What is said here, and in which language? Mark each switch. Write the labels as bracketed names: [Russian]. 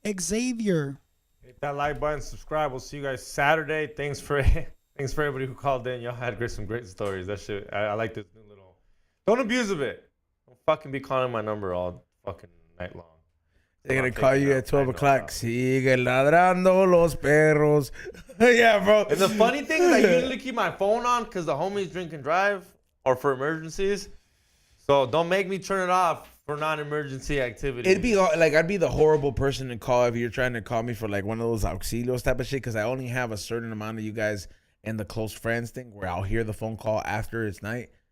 [English] Xavier. Hit that like button, subscribe. We'll see you guys Saturday. Thanks for everybody who called in. Y'all had some great stories. That shit, I like this new little. Don't abuse of it. Don't fucking be calling my number all fucking night long. They're gonna call you at 12 o'clock. [Spanish] Sigue ladrando los perros. [English] Yeah, bro. And the funny thing is, I usually keep my phone on because the homies drink and drive or for emergencies. So don't make me turn it off for non-emergency activities. It'd be like I'd be the horrible person to call if you're trying to call me for like one of those auxilios type of shit because I only have a certain amount of you guys in the close friends thing where I'll hear the phone call after it's night.